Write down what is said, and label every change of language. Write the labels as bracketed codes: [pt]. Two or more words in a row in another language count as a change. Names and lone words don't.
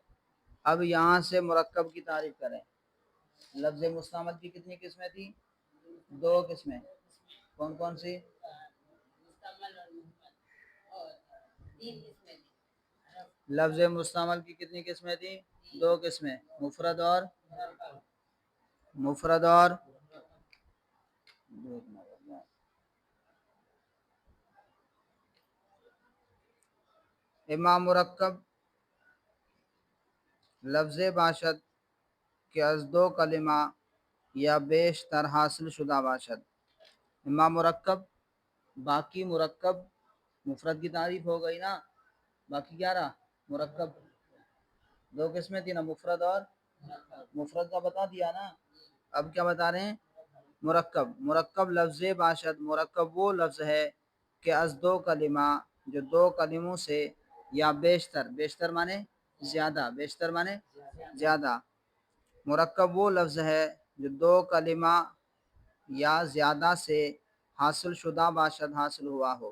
[ur] اب یہاں سے مرکب کی تعریف کریں۔ لفظ مستعمل کی کتنی قسمیں تھیں؟ 2 قسمیں، کون کون سی؟ لفظ مستعمل کی کتنی قسمیں تھیں؟ 2 قسمیں، مفرد اور [fa] اما مرکب لفظ باشد کہ از 2 کلمہ یا بیشتر حاصل شدہ باشد۔ [ur] اما مرکب، باقی مرکب، مفرد کی تعریف ہو گئی نا، باقی کیا رہا؟ مرکب۔ 2 قسمیں تھی نا، مفرد اور مفرد کا بتا دیا نا، اب کیا بتا رہے ہیں؟ مرکب۔ [fa] مرکب لفظ باشد، [ur] مرکب وہ لفظ ہے [fa] کہ از 2 کلمہ، [ur] جو 2 کلموں سے، [fa] یا بیشتر، [ur] بیشتر مانے زیادہ، بیشتر مانے زیادہ، مرکب وہ لفظ ہے جو 2 کلمہ یا زیادہ سے [fa] حاصل شدہ باشد، [ur] حاصل ہوا ہو۔